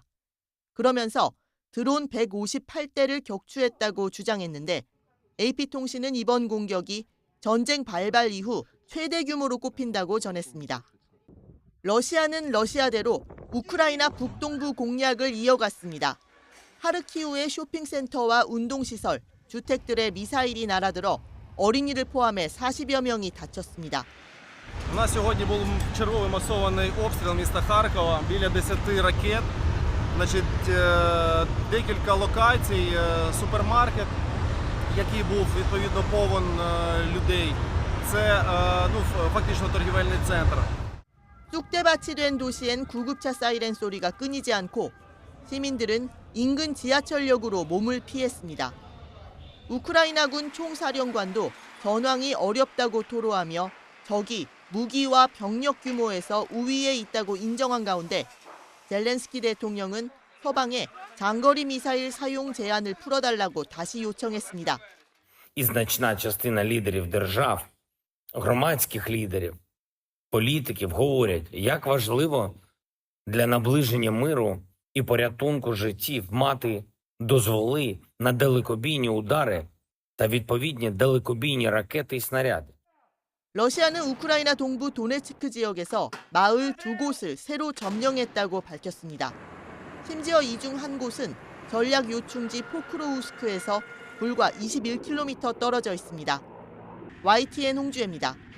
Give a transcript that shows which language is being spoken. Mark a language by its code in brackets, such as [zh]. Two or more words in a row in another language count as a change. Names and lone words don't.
[ko] 그러면서 드론 158대를 격추했다고 주장했는데 AP통신은 이번 공격이 전쟁 발발 이후 최대 규모로 꼽힌다고 전했습니다. 러시아는 러시아대로 우크라이나 북동부 공략을 이어갔습니다. 하르키우의 쇼핑센터와 운동시설, 주택들의 미사일이 날아들어 어린이를 포함해 40여 명이 다쳤습니다. [uk] У нас сьогодні був черговий масований обстріл міста Харкова, біля 10 ракет. Декілька локацій, супермаркет, який був відповідно повен людей. Це фактично торгівельний центр. [ko] 쑥대밭이 된 도시엔 구급차 사이렌 소리가 끊이지 않고 시민들은 인근 지하철역으로 몸을 피했습니다. 우크라이나군 총사령관도 전황이 어렵다고 토로하며 적이 무기와 병력 규모에서 우위에 있다고 인정한 가운데 젤렌스키 대통령은 서방에 장거리 미사일 사용 제한을 풀어달라고 다시 요청했습니다. [uk] І значна частина лідерів держав, громадських лідерів, політиків говорять, як важливо для наближення миру і порятунку життів мати дозволи на далекобійні удари та відповідні далекобійні ракети і снаряди. [ko] 러시아는 우크라이나 동부 도네츠크 지역에서 마을 2곳을 새로 점령했다고 밝혔습니다. 심지어 이 중 한 곳은 전략 요충지 포크로우스크에서 불과 21km 떨어져 있습니다. YTN 홍주혜입니다.